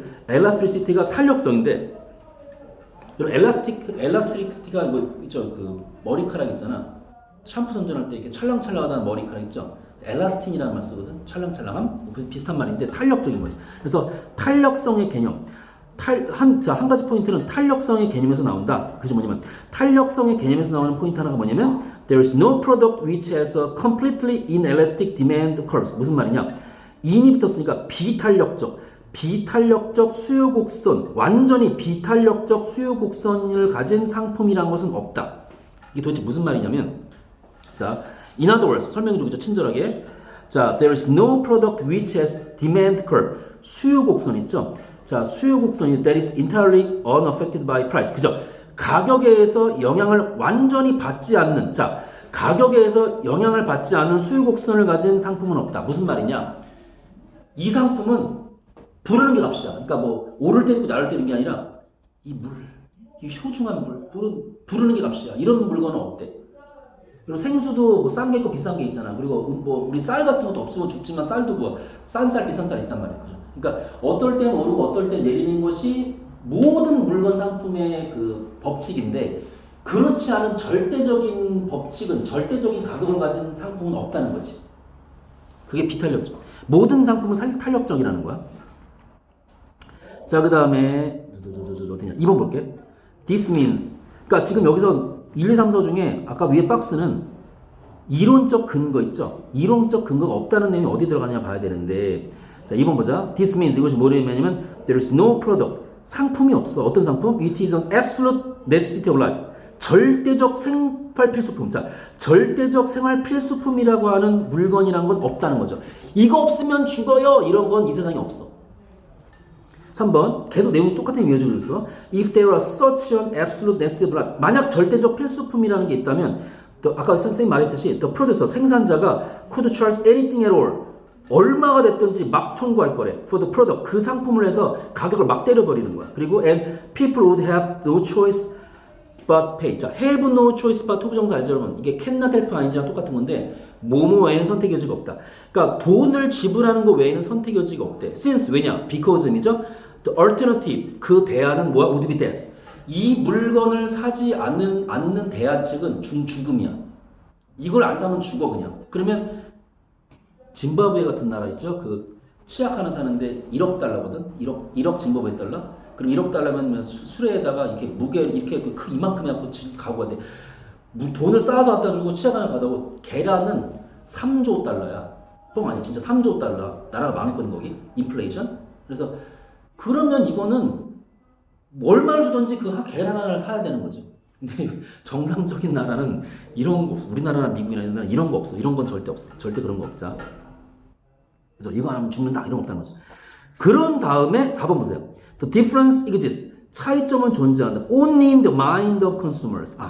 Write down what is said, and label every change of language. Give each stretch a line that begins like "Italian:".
Korean: elasticity가 탄력성인데 elasticity가 뭐 있죠. 그 머리카락 있잖아. 샴푸 선전할 때 이렇게 찰랑찰랑하다는 머리카락 있죠. 엘라스틴이라는 말 쓰거든. 찰랑찰랑함. 비슷한 말인데 탄력적인 거지. 그래서 탄력성의 개념. 한 가지 포인트는 탄력성의 개념에서 나온다. 그게 뭐냐면 탄력성의 개념에서 나오는 포인트 하나가 뭐냐면
English: there is no product which has a completely inelastic demand curve.
Korean: 무슨 말이냐? in이 붙었으니까 비탄력적 수요 곡선, 완전히 비탄력적 수요 곡선을 가진 상품이란 것은 없다. 이게 도대체 무슨 말이냐면 자,
English: in other words,
Korean: 설명해주겠죠, 친절하게.
English: 자, there is no product which has demand curve.
Korean: 수요 곡선 있죠? 자, 수요 곡선이
English: that is entirely unaffected by price.
Korean: 그죠? 가격에서 영향을 완전히 받지 않는, 자, 가격에서 영향을 받지 않는 수요 곡선을 가진 상품은 없다. 무슨 말이냐? 이 상품은 부르는 게 값이야. 그러니까 뭐, 오를 때 있고 나를 때는 게 아니라, 이 소중한 부르는 게 값이야. 이런 물건은 없대. 그리고 생수도 뭐 싼 게 있고 비싼 게 있잖아. 그리고 뭐 우리 쌀 같은 것도 없으면 죽지만 쌀도 뭐 싼 쌀 비싼 쌀 있단 말이야. 그죠? 그러니까 어떨 땐 오르고 어떨 땐 내리는 것이 모든 물건 상품의 그 법칙인데 그렇지 않은 절대적인 법칙은 절대적인 가격을 가진 상품은 없다는 거지. 그게 비탄력적. 모든 상품은 탄력적이라는 거야. 자, 그 다음에 어디냐? 2번 볼게.
English: This means.
Korean: 그러니까 지금 여기서 1, 2, 3, 4 중에 아까 위에 박스는 이론적 근거 있죠? 이론적 근거가 없다는 내용이 어디 들어가냐 봐야 되는데 자, 2번 보자.
English: This means
Korean: 이것이 뭐냐면
English: there is no product.
Korean: 상품이 없어. 어떤 상품?
English: Which is an absolute necessity of life.
Korean: 절대적 생활 필수품. 자, 절대적 생활 필수품이라고 하는 물건이란 건 없다는 거죠. 이거 없으면 죽어요. 이런 건 이 세상에 없어. 3번 계속 내용이 똑같은 이어지고 있어.
English: If there was such an absolute necessity of life.
Korean: 만약 절대적 필수품이라는 게 있다면 아까 선생님 말했듯이 the producer, 생산자가
English: could charge anything at all.
Korean: 얼마가 됐든지 막 청구할 거래.
English: For the product.
Korean: 그 상품을 해서 가격을 막 때려버리는 거야. 그리고
English: and people would have no choice but pay.
Korean: 자,
English: have no choice but
Korean: 투부정사 알죠 여러분? 이게 cannot help 아니지랑 똑같은 건데 뭐뭐 외에는 선택 여지가 없다. 그러니까 돈을 지불하는 거 외에는 선택 여지가 없대. Since 왜냐? Because이죠.
English: The alternative,
Korean: 그 대안은 뭐야?
English: would be death.
Korean: 이 물건을 사지 않는 대안 측은 죽음이야. 이걸 안 사면 죽어 그냥. 그러면 짐바브웨 같은 나라 있죠? 그 치약 하나 사는데 1억 달러거든? 1억 짐바브웨 달러? 그럼 1억 달러면 수레에다가 이렇게 무게 이렇게 이만큼 해갖고 가고 가야 돼. 돈을 쌓아서 갖다 주고 치약 하나 받아고 계란은 3조 달러야. 뻥 아니야. 진짜 3조 달러. 나라가 망했거든 거기. 인플레이션. 그래서 그러면 이거는 얼마를 주든지 그 계란 하나를 사야 되는 거죠. 근데 정상적인 나라는 이런 거 없어. 우리나라나 미국이나 이런 나라 이런 거 없어. 이런 건 절대 없어. 절대 그런 거 없자. 그래서 이거 하면 죽는다 이런 거 없다는 거죠. 그런 다음에 4번 보세요.
English: The difference exists.
Korean: 차이점은 존재한다.
English: Only in the mind of consumers.